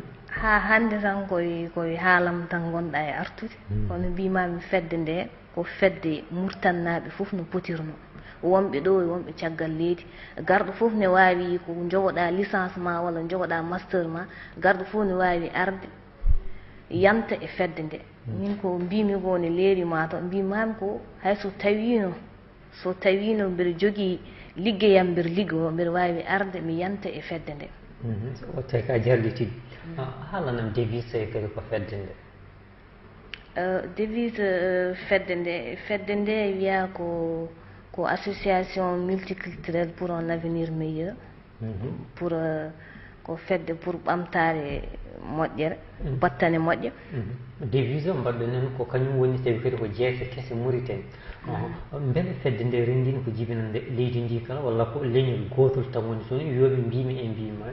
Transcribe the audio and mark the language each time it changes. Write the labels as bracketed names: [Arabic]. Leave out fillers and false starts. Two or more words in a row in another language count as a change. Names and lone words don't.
[Fula] ha hande tan koye haalam tan gonɗa e artude kono mbimami fedde nde ko fedde murtannaɓe foof no potirno wonɓe ɗo e wonɓe caggal leydi garɗo fof ne wawi ko jogoɗa licence ma walla jogoɗa master ma garɗo fof ne wawi arde yanta e fedde nde min ko mbimi ko ne leeri mataw mbimami ko hayso tawino mbeɗa jogui liggeyam mbeɗa liggo mbeɗa wawi arde mi yanta e fedde nde o tawi ka jarlitiɗi haalanam devise kadi ko fedde nde devise fedde nde wiya ko ko [French] association multiculturelle pour un avenir meilleur [Fula] pour ko fedde pour ɓamtare moƴƴere battane moƴƴe devise o mbaɗɗo nen ko kañum woni tawi kadi ko jeeyte kese Mauritanie beele fedde nde renndino ko jibinande leydi ndi kala walla ko leñol gotol tan woni toon yoɓe mbimi e mbima